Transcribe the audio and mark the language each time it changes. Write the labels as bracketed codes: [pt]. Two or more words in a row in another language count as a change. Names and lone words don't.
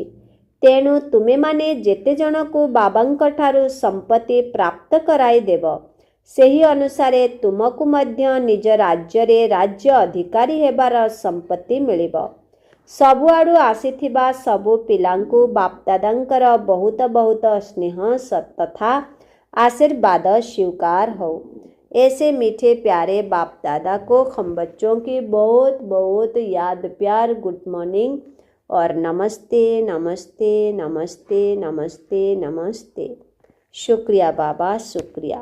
[or] ତେଣୁ ତୁମେମାନେ ଯେତେ ଜଣକୁ ବାବାଙ୍କଠାରୁ ସମ୍ପତ୍ତି ପ୍ରାପ୍ତ କରାଇଦେବ, ସେହି ଅନୁସାରେ ତୁମକୁ ମଧ୍ୟ ନିଜ ରାଜ୍ୟରେ ରାଜ୍ୟ ଅଧିକାରୀ ହେବାର ସମ୍ପତ୍ତି ମିଳିବ। ସବୁଆଡ଼ୁ ଆସିଥିବା ସବୁ ପିଲାଙ୍କୁ ବାପଦାଦାଙ୍କର ବହୁତ ବହୁତ ସ୍ନେହ ତଥା [hi] आशीर्वाद स्वीकार हो। ऐसे मीठे प्यारे बाप दादा को हम बच्चों की बहुत बहुत याद प्यार [en] good morning [hi] और नमस्ते नमस्ते नमस्ते नमस्ते नमस्ते। शुक्रिया बाबा, शुक्रिया।